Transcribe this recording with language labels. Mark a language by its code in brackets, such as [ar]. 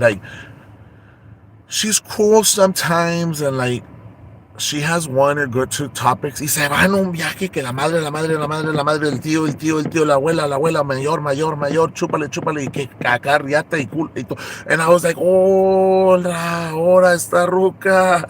[en] Like, she's cool sometimes, and like, she has one or good two topics. [es] Y se va en un viaje que la madre, la madre, la madre, la madre, el tío, el tío, el tío, la abuela, mayor, mayor, mayor, chúpale, chúpale, y que acá riata y cool. Y todo. [en] And I was like, [es] hola, ahora esta ruca.